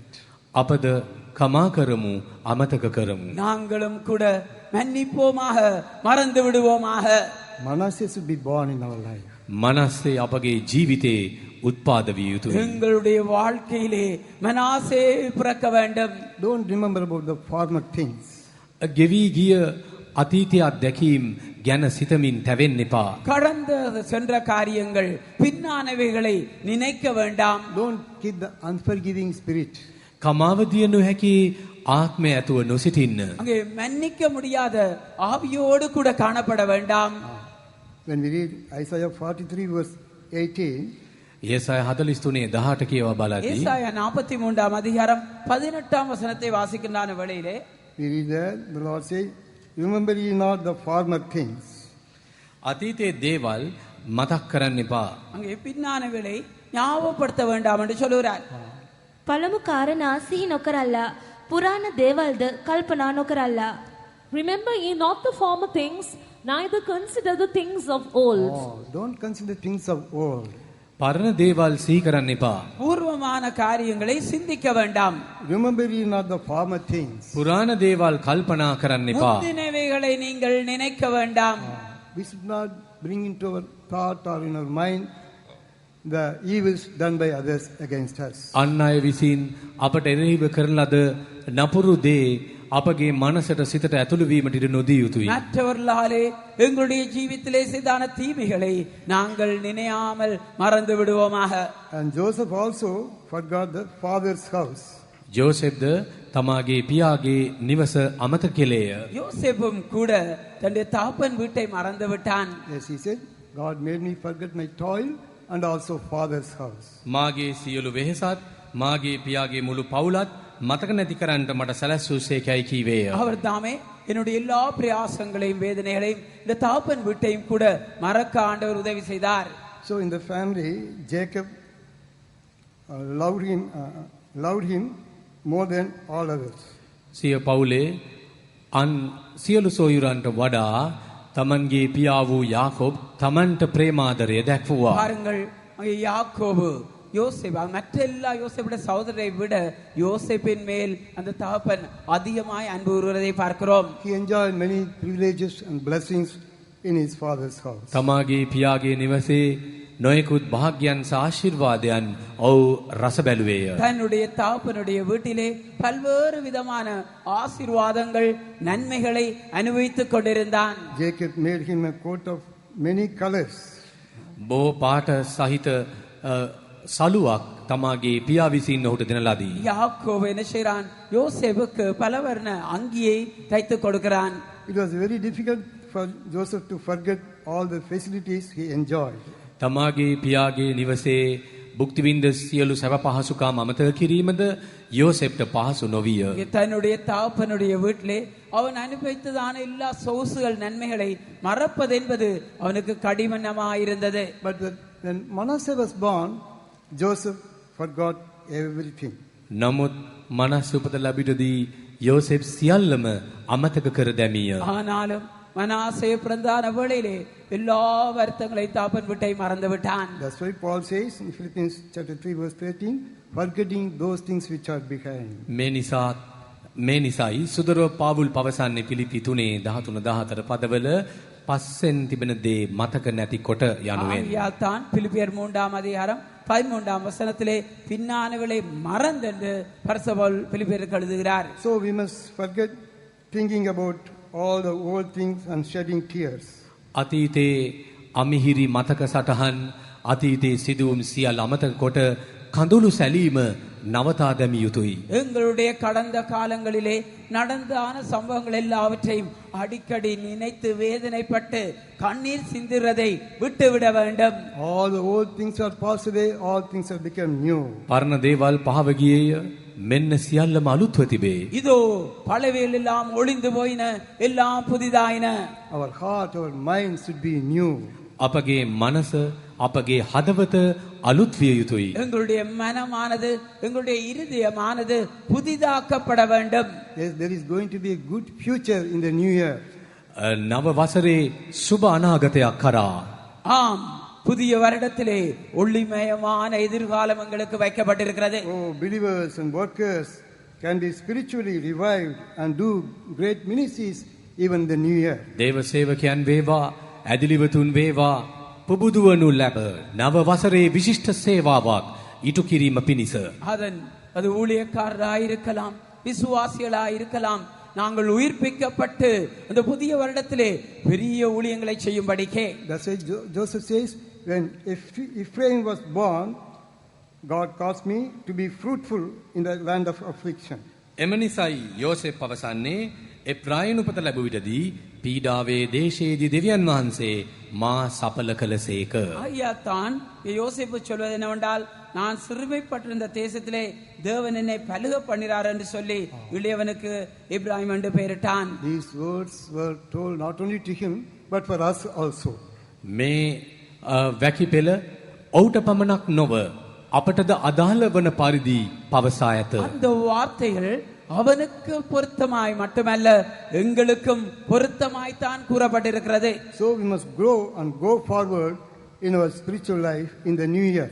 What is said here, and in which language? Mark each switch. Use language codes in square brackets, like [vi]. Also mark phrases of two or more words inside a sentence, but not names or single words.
[si] අපද කමා කරමු අමතක කරමු. [ta] நாங்களும் கூட மன்னிப்போமாக, மறந்து விடுவோமாக. [en] Manasseh should be born in our life. [si] මනස්සේ අපගේ ජීවිතේ උත්පාද විය යුතුයි. [ta] எங்களுடைய வாழ்க்கையிலே மனாசே பிறக்க வேண்டும். [en] Don't remember about the former things. [si] ගෙවි ගිය අතීතයේ අත්දැකීම් ගැන සිතමින් තැවෙන්න එපා. [ta] கடந்த சென்ற காரியங்கள், பின்னானவைகளை நினைக்க வேண்டாம். [en] Don't keep the unforgiving spirit. [si] කමාව දිය නොහැකි ආත්මය ඇතුව නොසිටින්න. [ta] அங்கே மன்னிக்க முடியாத ஆவியோடு கூட காணப்பட வேண்டாம். [en] When we read Isaiah 43 verse 18, [si] ඒසාය 43 18 කියවා බලද්දී [ta] ஏசாயா 43 அதிகாரம் 18 வசனத்தை வாசிக்கின்றான வேளையிலே [en] we read there, the Lord says, remember ye not the former things. [si] අතීතයේ දේවල් මතක් කරන්න එපා. [ta] அங்கே பின்னானவைகளை ஞாபகப்படுத்த வேண்டாம் என்று சொல்கிறார். පළමු කාරණා සිහි නොකරල්ලා. පුරාණ දේවල්ද කල්පනා නොකරල්ලා. [en] Remember ye not the former things, neither consider the things of old. Oh, don't consider things of old. [si] පරණ දේවල් සිහි කරන්න එපා. [ta] பூர்வமான காரியங்களை சிந்திக்க வேண்டாம். [en] Remember ye not the former things. [si] පුරාණ දේවල් කල්පනා කරන්න එපා. [ta] முந்தினவைகளை நீங்கள் நினைக்க வேண்டாம். [en] We should not bring into our thought or in our mind the evils done by others against us. [si] අන් අය විසින් අපට එරෙහිව කරන ලද නපුරු දේ අපගේ මනසට සිතට ඇතුළු වීමට ඉඩ නොදිය යුතුයි. [ta] மற்றவர்களாலே எங்களுடைய ஜீவித்திலே செய்தான தீமைகளை நாங்கள் நினையாமல் மறந்து விடுவோமாக. [en] And Joseph also forgot the father's house. [si] ජෝසෙෆ්ද තමාගේ පියාගේ නිවස අමතක කෙලේය. [ta] யோசேப்பும் கூட தன்னுடைய தகப்பன் வீட்டை மறந்து விட்டான். [en] Yes, he said, God made me forget my toil and also father's house. [si] මාගේ සියලු වෙහෙසත් මාගේ පියාගේ මුළු පවුලත් මතක නැති කරන්නට මට සැලැස්සුසේකයි කීවේය. [ta] அவர் தாமே என்னுடைய எல்லா பிரயாசங்களையும் வேதனைகளையும் இந்த தகப்பன் வீட்டையும் கூட மறக்க ஆண்டவர் உதவி செய்தார். [en] So in the family, Jacob loved him more than all others. [si] සිය පවුලේ අන් සියලු සොයුරන්ට වඩා තමන්ගේ පියා වූ යාකෝබ් තමන්ට ප්‍රේමාදරය දැක්වුවා. [ta] பாருங்கள் அங்கே யாக்கோபு யோசேப்பு மற்ற எல்லா யோசேப்புடைய சகோதரரை விட யோசேப்பின் மேல் அந்த தகப்பன் அதிகமாய் அன்பு கூறுவதை பார்க்கிறோம். [en] He enjoyed many privileges and blessings in his father's house. [si] තමාගේ පියාගේ නිවසේ නොයෙකුත් භාග්‍යයන් සහ ආශිර්වාදයන් ඔහු රස බැලුවේය. [ta] தன்னுடைய தகப்பனுடைய வீட்டிலே பல்வேறு விதமான ஆசீர்வாதங்கள் நன்மைகளை அனுபவித்துக் கொண்டிருந்தான். [en] Jacob made him a coat of many colors. [si] බොහෝ පාට සහිත සලුවක් තමාගේ පියා විසින් ඔහුට දෙන ලදී. [ta] யாக்கோபு என்ன செய்றான்? யோசேப்புக்கு பலவர்ண அங்கியை தைத்து கொடுக்கிறான். [en] It was very difficult for Joseph to forget all the facilities he enjoyed. [si] තමාගේ පියාගේ නිවසේ භුක්ති විඳ සියලු සැප පහසුකම් අමතක කිරීමද யோசேப்ට පහසු නොවිය. [ta] தன்னுடைய தகப்பனுடைய வீட்டிலே அவன் அனுபவித்ததான எல்லா சொகுசுகள் நன்மைகளை மறப்பது என்பது அவனுக்கு கடினமாயிருந்தது. [en] But when Manasseh was born, Joseph forgot everything. [si] නමුත් මනස් උපත ලැබිටදී யோசேப் සියල්ලම අමතක කර දැමිය. [ta] ஆனாலும் மனாசே பிறந்தான வேளையிலே எல்லா வருத்தங்களை தாப்பன் விட்டை மறந்து விட்டான். [en] That's why Paul says in Philippians chapter 3 verse 13, forgetting those things which are behind. [si] මේ නිසායි සුදරව පාවුල් පවසන්නේ පිලිපි 3:13-14 පදවල පස්සෙන් තිබෙන දේ මතක නැති කොට යනුවෙන්. [ta] தான் பிலிப்பியர் 3ஆம் அதிகாரம் 13ஆம் வசனத்திலே பின்னானவளை மறந்தென்று பரிசுத்தர் பிலிப்பியருக்கு எழுதுகிறார். [en] So we must forget thinking about all the old things and shedding tears. [si] අතීතේ අමිහිරි මතක සටහන් අතීතේ සිදුවුම් සියල්ල අමතක කොට කඳුළු සැලීම නවතා දැමිය යුතුයි. [ta] எங்களுடைய கடந்த காலங்களிலே நடந்தான சம்பவங்கள் எல்லாவற்றையும் அடிக்கடி நினைத்து வேதனைப்பட்டு கண்ணீர் சிந்துறதை விட்டுவிட வேண்டும். [en] All the old things are passed away, all things have become new. [si] පරණ දේවල් පහව ගියේය මෙන්න සියල්ලම අලුත්ව තිබේ. [ta] இதோ பழையவைகள் எல்லாம் ஒளிந்து போயின எல்லாம் புதிதாயின. [en] Our heart, our mind should be new. [si] අපගේ මනස අපගේ හදවත අලුත් විය යුතුයි. [ta] எங்களுடைய மனமானது எங்களுடைய இருதயமானது புதிதாக்கப்பட வேண்டும். [en] Yes, there is going to be a good future in the new year. [si] නව වසරේ සුබ අනාගතයක් කරා. [ta] ஆம், புதிய வருடத்திலே ஒளிமயமான எதிர்காலம் எங்களுக்கு வைக்கப்பட்டிருக்கிறது. [en] Oh, believers and workers can be spiritually revived and do great ministries even the new year. [si] දේව සේවකයන් වේවා ඇදිලිවතුන් වේවා පුබුදුවනු ලැබ නව වසරේ විශිෂ්ට සේවාවක් ඉටු කිරීම පිණිස [ta] அது ஊழியக்காரராயிருக்கலாம், விசுவாசிகளாயிருக்கலாம், நாங்கள் உயிர்ப்பிக்கப்பட்டு அந்த புதிய வருடத்திலே பெரிய ஊழியங்களை செய்யும்படிக்கே. [en] That's why Joseph says, when Ephraim was born, God caused me to be fruitful in the land of affliction. [si] එම නිසායි යෝසෙප් පවසන්නේ එප්‍රායම් උපත ලැබුව විටදී පීඩාවේ දේශයේදී දෙවියන් වහන්සේ මා සඵල කළසේක. [ta] ஐயா தான் யோசேப்பு சொல்வது என்னவென்றால், நான் சிறுமைப்பட்டிருந்த தேசத்திலே தேவன் என்னை பலுக பண்ணினார் என்று சொல்லி இளையவனுக்கு இப்ராஹிம் என்று பெயரிட்டான். [en] These words were told not only to him but for us also. [si] මේ වැකිපෙළ ඔහුට පමණක් නොව අපටද අදාළ වන පරිදි පවසා ඇත. [ta] அந்த வார்த்தைகள் அவனுக்கு பொருத்தமாய் மட்டுமல்ல எங்களுக்கும் பொருத்தமாய்த்தான் கூறப்பட்டிருக்கிறது. [en] So we must grow and go forward in our spiritual life in the new year.